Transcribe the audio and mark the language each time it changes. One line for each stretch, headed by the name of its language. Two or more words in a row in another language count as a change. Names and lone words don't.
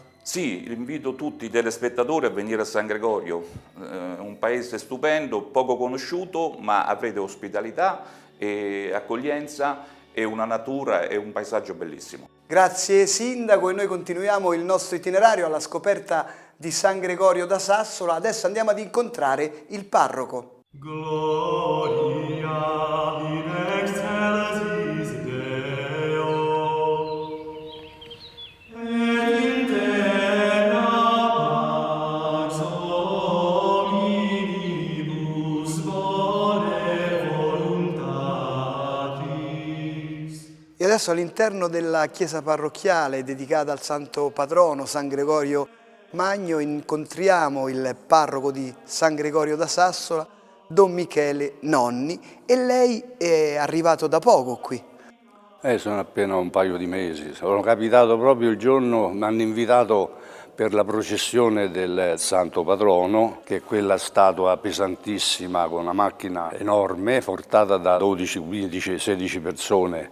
Italian: Sì, invito tutti i telespettatori a venire a San Gregorio, un paese stupendo, poco conosciuto, ma avrete ospitalità e accoglienza e una natura e un paesaggio bellissimo. Grazie Sindaco, e noi continuiamo il nostro itinerario alla scoperta di San Gregorio da Sassola. Adesso andiamo ad incontrare il parroco.
Latin: Gloria in excelsis Deo, et in terra pax hominibus bone voluntatis.
Italian: E adesso all'interno della chiesa parrocchiale dedicata al santo patrono San Gregorio Magno incontriamo il parroco di San Gregorio da Sassola, Don Michele Nonni, e lei è arrivato da poco qui. Sono appena un paio di mesi, sono capitato proprio il giorno, mi hanno invitato per la processione del Santo Patrono, che è quella statua pesantissima con una macchina enorme, portata da 12, 15, 16 persone.